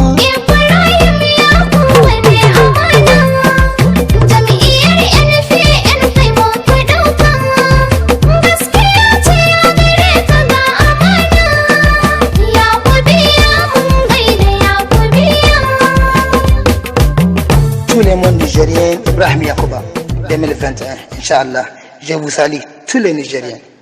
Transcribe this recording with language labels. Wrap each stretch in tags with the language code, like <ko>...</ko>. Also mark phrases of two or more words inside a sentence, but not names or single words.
<ha>Ibrahim Yakubu ne amana, jam'iyyar N P N kai muka ɗauka. Gaskiya ce a gare ka ga amana. Yakubiya mun gaida Yakubiya.</ha> <fr>Tous les mondes nigériens, Ibrahim Yakuba, deux mille vingt et un, Inch'Allah. Je vous salue, tous les Nigériens.</fr>